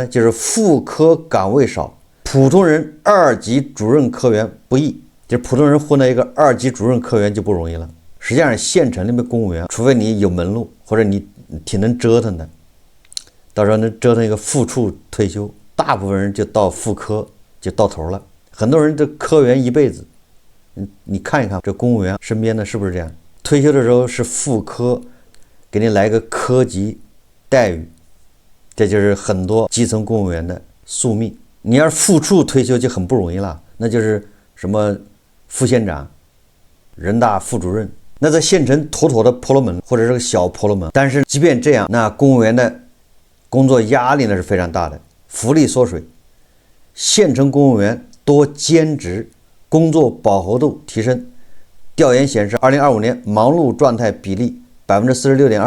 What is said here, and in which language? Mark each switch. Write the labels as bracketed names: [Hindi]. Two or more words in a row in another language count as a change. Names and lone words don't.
[Chinese] 就是副科崗位少，普通人2級主任科員不易，就是普通人混到一個2級主任科員就不容易了。實際上，縣城裡面公務員，除非你有門路，或者你挺能折騰的，到時候能折騰一個副處退休，大部分人就到副科就到頭了。很多人這科員一輩子，你看一看這公務員身邊的是不是這樣？退休的時候是副科，給你來個科級待遇，這就是很多基層公務員的宿命。你要是副處退休就很不容易了，那就是什麼副縣長、人大副主任，那在縣城妥妥的婆羅門或者是個小婆羅門。但是即便這樣，那公務員的工作壓力呢是非常大的，福利縮水，縣城公務員多兼職，工作飽和度提升。調研顯示，2025年忙碌狀態比例46.2%。